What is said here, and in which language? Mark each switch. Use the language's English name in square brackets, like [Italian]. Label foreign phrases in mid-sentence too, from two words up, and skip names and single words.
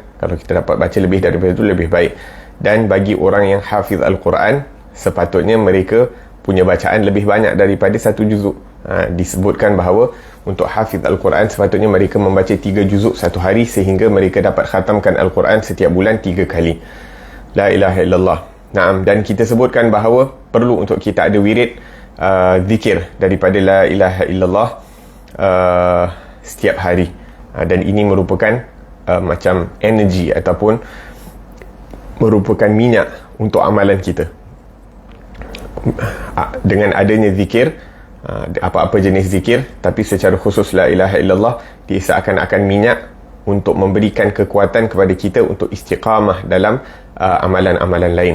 [Malay] Kalau kita dapat baca lebih daripada itu, lebih baik. Dan bagi orang yang hafiz Al-Quran, sepatutnya mereka punya bacaan lebih banyak daripada 1 juzuk. Disebutkan bahawa untuk hafiz Al-Quran sepatutnya mereka membaca 3 juzuk satu hari, sehingga mereka dapat khatamkan Al-Quran setiap bulan 3 kali. [Arabic] لا إله إلا الله. نعم, [Malay] dan kita sebutkan bahawa perlu untuk kita ada wirid zikir daripada [Arabic] لا إله إلا الله [Malay] setiap hari. Dan ini merupakan macam energi ataupun merupakan minyak untuk amalan kita. Dengan adanya zikir, apa-apa jenis zikir, tapi secara khusus [Arabic] لا إله إلا الله, [Malay] dia seakan-akan minyak untuk memberikan kekuatan kepada kita untuk istiqamah dalam amalan-amalan lain.